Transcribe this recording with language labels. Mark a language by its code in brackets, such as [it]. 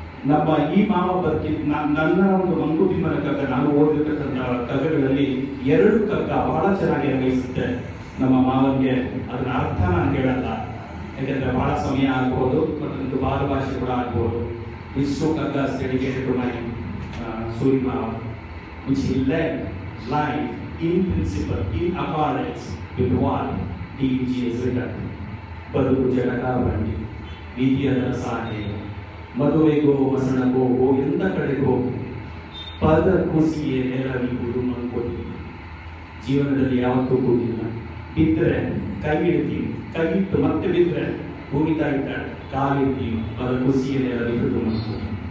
[kn] ನಮ್ಮ ಈ ಮಾವ ನನ್ನ ಒಂದು ಮಂಕುತಿಮ್ಮನ ಕಗ್ಗ ನಾನು ಓದಿರ್ತಕ್ಕಂಥ ಕಗ್ಗಗಳಲ್ಲಿ 2 ಕಗ್ಗ ಬಹಳ ಚೆನ್ನಾಗಿ ಅನ್ವಯಿಸುತ್ತೆ ನಮ್ಮ ಮಾವನಿಗೆ. ಅದರ ಅರ್ಥ ನಾನು ಹೇಳಲ್ಲ, ಯಾಕೆಂದ್ರೆ ಬಹಳ ಸಮಯ ಆಗ್ಬೋದು ಮತ್ತು ಬಾಲ ಭಾಷೆ ಕೂಡ ಆಗ್ಬೋದು. [en] These 2 kaggas dedicated to my Suri Mama, which he led life in principle, in accordance with what DG has written. [kn] ಬದುಕು ಜಗದ ಬಂಡಿ, ವಿಧಿಯದ ಸಾಹೆ, ಮದುವೆಗೋ ಮಸಣಗೋ ಎಂದ ಕಡೆಗೋ, ಪದ ಕುಸಿಯೇ ನೆರವಿಗುವುದು ಮಂಕೋತಿ. ಜೀವನದಲ್ಲಿ ಯಾವತ್ತೂ ಕೂಗಿಲ್ಲ, ಬಿದ್ದರೆ ಕೈ ಇಡ್ತೀವಿ, ಕೈ ಇಟ್ಟು ಮತ್ತೆ ಬಿದ್ದರೆ ಭೂಮಿ ತಾಯಿದ್ದಾಳೆ, ಕಾಲಿಡ್ತೀವಿ, ಪದ ಕುಸಿಯೇ ನೆರವಿಗುವುದು ಮಂಕೋತಿ.